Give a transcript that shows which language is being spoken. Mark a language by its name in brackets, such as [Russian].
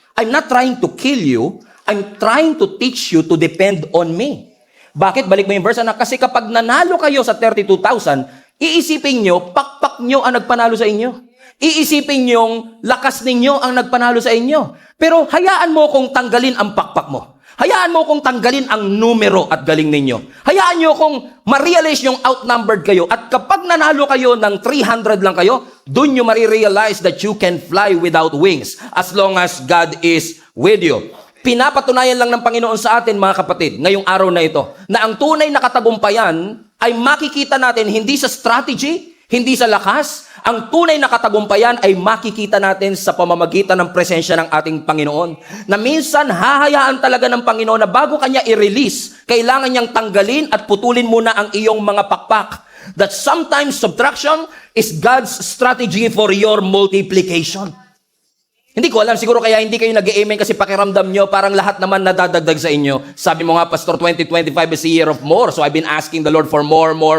[English] I'm not trying to kill you, I'm trying to teach you to depend on me. [Filipino] Bakit? Balik mo yung verse, anak. Kasi kapag nanalo kayo sa 32,000, iisipin nyo, pakpak nyo ang nagpanalo sa inyo. Iisipin nyong lakas ninyo ang nagpanalo sa inyo. Pero hayaan mo kung tanggalin ang pakpak mo. Hayaan mo kung tanggalin ang numero at galing ninyo. Hayaan nyo kung ma-realize yung outnumbered kayo. At kapag nanalo kayo ng 300 lang kayo, dun nyo ma-realize [English] that you can fly without wings as long as God is with you. [Filipino] Pinapatunayan lang ng Panginoon sa atin, mga kapatid, ngayong araw na ito, na ang tunay na katagumpayan ay makikita natin hindi sa strategy, hindi sa lakas. Ang tunay na katagumpayan ay makikita natin sa pamamagitan ng presensya ng ating Panginoon. Na minsan hahayaan talaga ng Panginoon na bago kanya i-release, kailangan niyang tanggalin at putulin muna ang iyong mga pakpak. [English] That sometimes subtraction is God's strategy for your multiplication. [Filipino] Hindi ko alam, siguro kaya hindi kayo nag-amen kasi pakiramdam nyo, parang lahat naman nadadagdag sa inyo. Sabi mo nga, [English] Pastor, 2025 is a year of more. So I've been asking the Lord for more.